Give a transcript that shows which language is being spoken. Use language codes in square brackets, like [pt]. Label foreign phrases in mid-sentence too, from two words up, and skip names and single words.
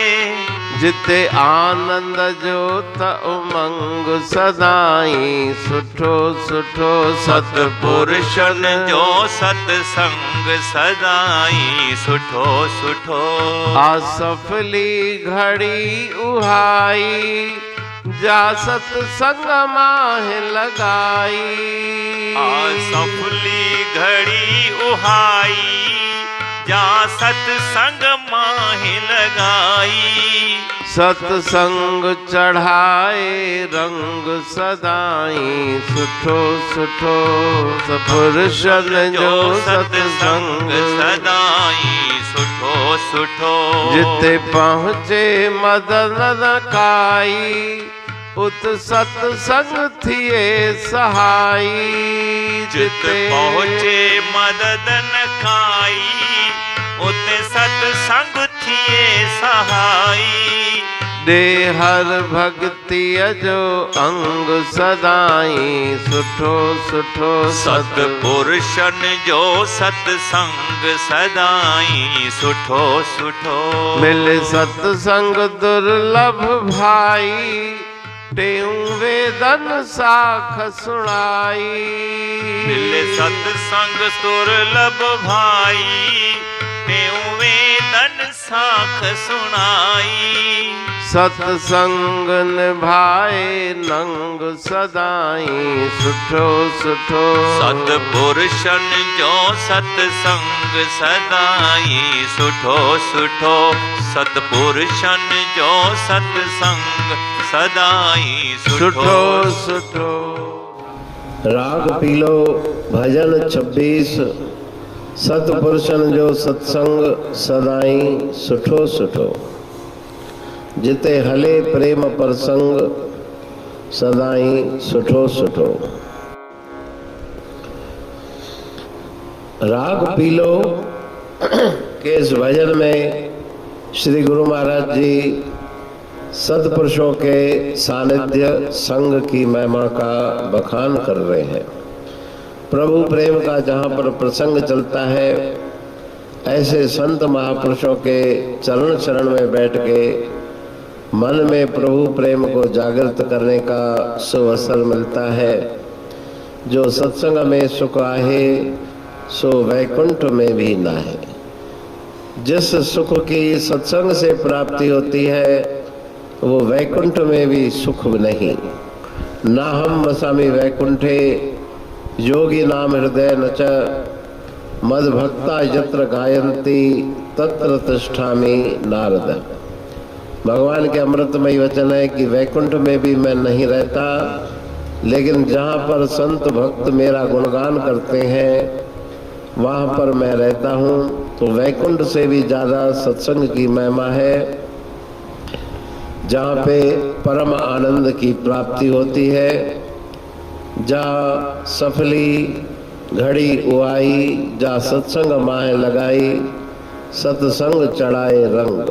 [sd] जिते आनंद जो त उमंग सदाई सुठो सुठो। सतपुरुषन जो सत्संग सदाई सुठो सुठो। असफली घड़ी उहाई जा सत्संग माहे लगाई। असफली घड़ी उहाई जा सत्संग माहे लगाई। सत्संग चढ़ाए रंग सदाई सुठो सुठो। सपुरुषन जो सत्संग सदाई सुठो सुठो। जिते पहुँचे मदन काई उत सत्संग थिए सहाई। जिते पहुँचे मदद न खाई उते सत्संग थिए सहाई। दे हर भक्ति जो अंग सदाई सुठो सुठो। सतपुरुषन जो सत्संग सदाई सुठो सुठो। मिले सत्संग दुर्लभ भाई टेऊ वेदन साख सुनाई। मिले सत्संग दुर्लभ भाई टेऊ वेदन साख सुनाई। सत्संग निभाए नंग सदाई सुठो सुठो। सतपुरुषन जो सत्संग सदाई सुठो सुठो। सतपुरुषन जो सत्संग सदाई सुठो सुठो। राग पीलो भजन 26 सतपुरुषन जो सत्संग सदाई सुठो सुठो। जिते हले प्रेम प्रसंग सदाई सुठो सुठो। [hi] राग पीलो के इस भजन में श्री गुरु महाराज जी सत्पुरुषों के सानिध्य संग की महिमा का बखान कर रहे हैं। प्रभु प्रेम का जहाँ पर प्रसंग चलता है ऐसे संत महापुरुषों के चरण चरण में बैठ के मन में प्रभु प्रेम को जागृत करने का सुअवसर मिलता है। [sd] जो सत्संग में सुख आहे सो वैकुंठ में भी ना है। [hi] जिस सुख की सत्संग से प्राप्ति होती है वो वैकुंठ में भी सुख नहीं। [sa] ना हम वसामि वैकुंठे योगी नाम हृदय नच मद भक्ता यत्र गायन्ति तत्र तिष्ठामि नारद। [hi] भगवान के अमृतमयी वचन है कि वैकुंठ में भी मैं नहीं रहता, लेकिन जहाँ पर संत भक्त मेरा गुणगान करते हैं वहाँ पर मैं रहता हूँ। तो वैकुंठ से भी ज़्यादा सत्संग की महिमा है, जहाँ पे परम आनंद की प्राप्ति होती है, जहाँ [sd] सफली घड़ी उआई, [hi] जहाँ [sd] सत्संग माह लगाई, सत्संग चढ़ाए रंग।